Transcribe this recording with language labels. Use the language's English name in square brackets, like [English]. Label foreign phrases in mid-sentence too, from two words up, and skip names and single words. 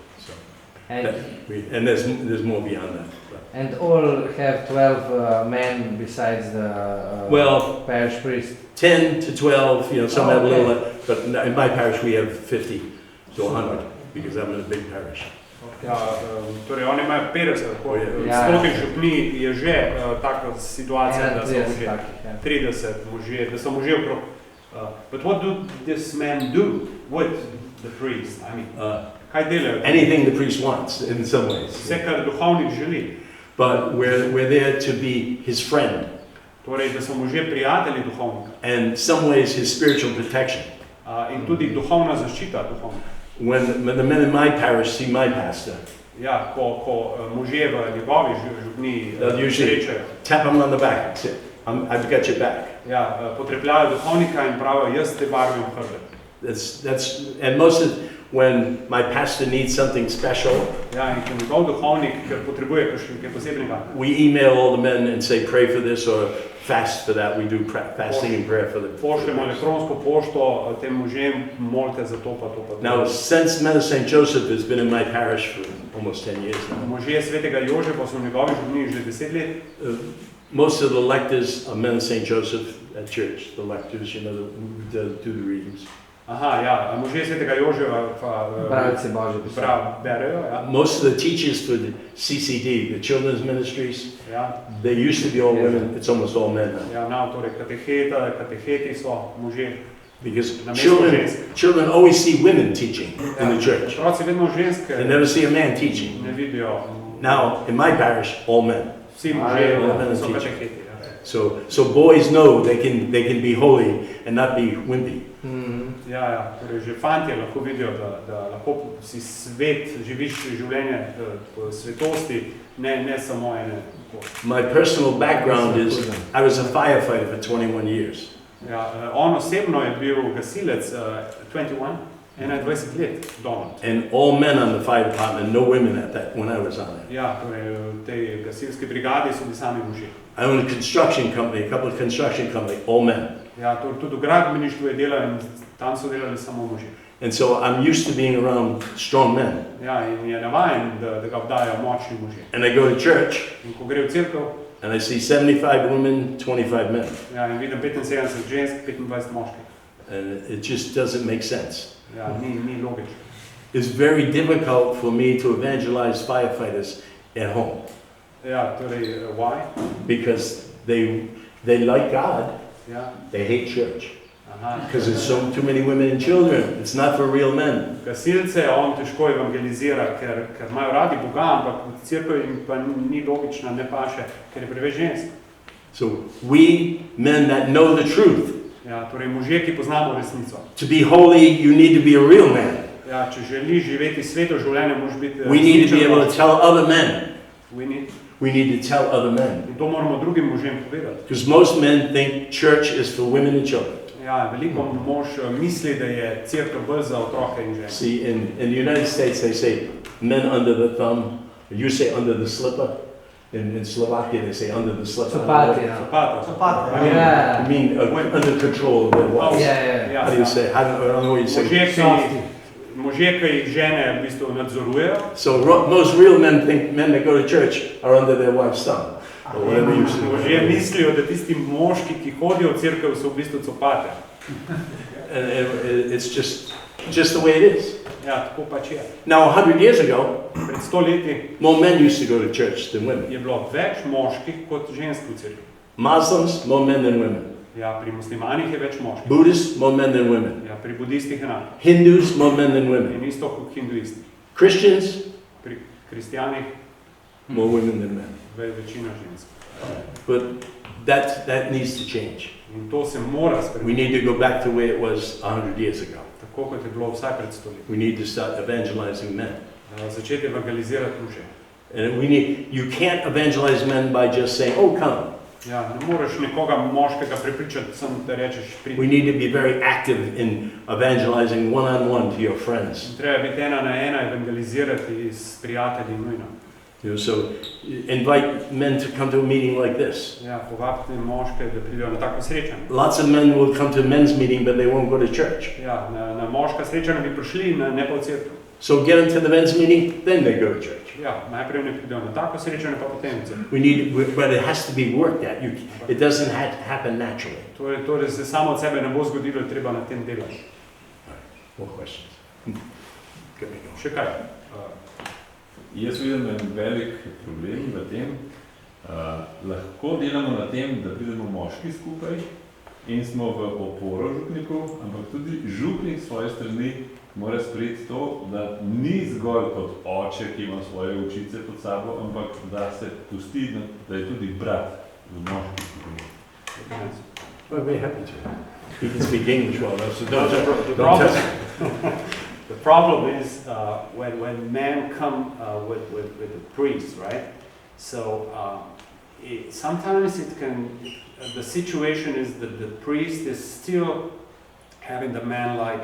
[English] So and there's more beyond that. And all have 12 men besides the parish priest? 10 to 12, you know, some have a little, but in my parish we have 50 to 100 because I'm in a big parish. [Slovenian] Ja, torej oni imajo 50, stotih župni je že taka situacija, da so možje 30 možje, da so možje okrog. [English] But what do this man do with the priest? I mean, [Slovenian] kaj delajo? [English] Anything the priest wants in some ways. [Slovenian] Vse, kar duhovnik želi. [English] But we're there to be his friend. [Slovenian] Torej, da so možje prijatelji duhovnika. [English] And some ways his spiritual protection. [Slovenian] In tudi duhovna zaščita duhovnika. [English] When the men in my parish see my pastor, [Slovenian] ja, ko možje v njegovi župni srečajo, [English] tap him on the back and say, I've got your back. [Slovenian] Ja, potrepljajo duhovnika in pravijo, jaz te barvim hrbet. [English] And most of when my pastor needs something special, [Slovenian] ja, in ko njegov duhovnik potrebuje kaj posebnega, [English] we email all the men and say, pray for this or fast for that. We do fasting and prayer for them. [Slovenian] Pošljemo elektronsko pošto tem možem, molite za to pa to pa to. [English] Now, since Men of St. Joseph has been in my parish for almost 10 years now. [Slovenian] Možje Svetega Jožefa so v njegovi župni že 10 let. [English] Most of the lectors are Men of St. Joseph at church. The lectors, you know, do the readings. [Slovenian] Aha, ja, možje Svetega Jožefa berejo, ja. [English] Most of the teachers for the CCD, the children's ministries, they used to be all women, it's almost all men now. [Slovenian] Ja, torej kateheti so možje. [English] Because children always see women teaching in the church. [Slovenian] Otroci vedno ženske. [English] They never see a man teaching. [Slovenian] Ne vidijo. [English] Now, in my parish, all men. [Slovenian] Vsi možje so kateheti. [English] So boys know they can be holy and not be wimpy. [Slovenian] Ja, torej že fantje lahko vidijo, da lahko si živiš življenje svetosti, ne samo ene. [English] My personal background is I was a firefighter for 21 years. [Slovenian] Ja, on osebno je bil gasilec 21 let doma. [English] And all men on the fire department, no women at that when I was on it. [Slovenian] Ja, torej v tej gasilski brigadi so bili sami možje. [English] I owned a construction company, a couple of construction companies, all men. [Slovenian] Ja, tudi v gradbeništvu je delal in tam so delali samo možje. [English] And so I'm used to being around strong men. [Slovenian] Ja, in je navajen, da ga obdajajo močni možje. [English] And I go to church. [Slovenian] In ko gre v cerkev, [English] and I see 75 women, 25 men. [Slovenian] Ja, in vidim 75 žensk, 25 moških. [English] And it just doesn't make sense. [Slovenian] Ja, ni logično. [English] It's very difficult for me to evangelize firefighters at home. [Slovenian] Ja, torej, [English] why? Because they like God, yeah. They hate church. Because there's too many women and children. It's not for real men. [Slovenian] Gasilce on težko evangelizira, ker imajo radi Boga, ampak v cerkvi jim pa ni logična, ne paše, ker je preveč žensk. [English] So we men that know the truth. [Slovenian] Ja, torej možje, ki poznamo resnico. [English] To be holy, you need to be a real man. [Slovenian] Ja, če želiš živeti sveto življenje, moraš biti [English] We need to be able to tell other men. We need to tell other men. [Slovenian] In to moramo drugim možem povedati. [English] Because most men think church is for women and children. [Slovenian] Ja, veliko mož misli, da je cerkev bolj za otroke in ženske. [English] See, in the United States they say men under the thumb. You say under the slipper. In Slovakia they say under the slipper. Zapata. Yeah. I mean under control of their wives. Yeah. How do you say? I don't know what you say. [Slovenian] Možje, ki jih žene v bistvu nadzorujejo. [English] So most real men think men that go to church are under their wife's thumb. Or whatever you say. [Slovenian] Možje mislijo, da tisti moški, ki hodijo v cerkev, so v bistvu copate. [English] And it's just the way it is. [Slovenian] Ja, tako pač je. [English] Now 100 years ago, [Slovenian] pred 100 leti, [English] more men used to go to church than women. [Slovenian] Je bilo več moških kot žensk v cerkvi. [English] Muslims, more men than women. [Slovenian] Ja, pri muslimanih je več moških. [English] Buddhists, more men than women. [Slovenian] Ja, pri budistih enako. [English] Hindus, more men than women. [Slovenian] In isto kot hinduisti. [English] Christians, [Slovenian] pri kristijanih, [English] more women than men. [Slovenian] Večina žensk. [English] But that needs to change. [Slovenian] In to se mora spremeniti. [English] We need to go back to where it was 100 years ago. [Slovenian] Tako kot je bilo vsaj pred 100 leti. [English] We need to start evangelizing men. [Slovenian] Začeti evangelizirati može. [English] And you can't evangelize men by just saying, "Oh, come." [Slovenian] Ja, ne moreš nekoga moškega prepričati, samo da rečeš pridi. [English] We need to be very active in evangelizing one-on-one to your friends. [Slovenian] Treba biti ena na ena evangelizirati s prijatelji nujno. [English] So invite men to come to a meeting like this. [Slovenian] Ja, povabite moške, da pridejo na tako srečanje. [English] Lots of men will come to a men's meeting, but they won't go to church. [Slovenian] Ja, na moška srečanja bi prišli, ne pa v cerkev. [English] So get them to the men's meeting, then they go to church. [Slovenian] Ja, najprej ne pridejo na tako srečanje, pa potem v cerkev. [English] But it has to be worked at. It doesn't happen naturally. [Slovenian] Torej se samo od sebe ne bo zgodilo, treba na tem delati. [English] More questions? [Slovenian] Še kaj? Jaz vidim en velik problem v tem, lahko delamo na tem, da pridemo moški skupaj in smo v oporo župniku, ampak tudi župnik svoje strani mora sprejeti to, da ni zgolj kot oče, ki ima svoje učice pod sabo, ampak da se pusti, da je tudi brat v moški skupini. [English] Well, very happy to. He can speak English well enough, so The problem is when men come with a priest, right? So sometimes the situation is that the priest is still having the man like